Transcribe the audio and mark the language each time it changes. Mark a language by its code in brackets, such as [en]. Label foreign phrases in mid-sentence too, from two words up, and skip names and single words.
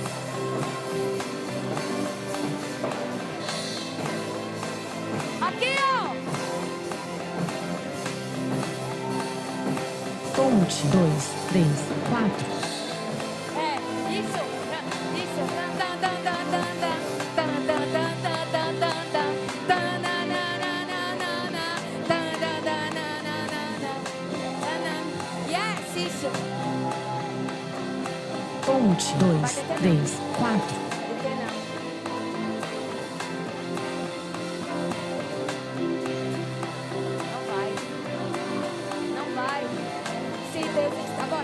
[pt] Aqui, ó! Ponte 2, 3, 4. É, isso! Isso! Tan, tan, tan, tan, tan, tan, tan, tan, tan, tan, tan, tan, tan, na, na, na, na, na, na, tan, na, na, na, na, na, na, tan, na. Yes, isso! Ponte 2, 3, 4. Por que não? Não vai. Não vai. Se Deus está agora.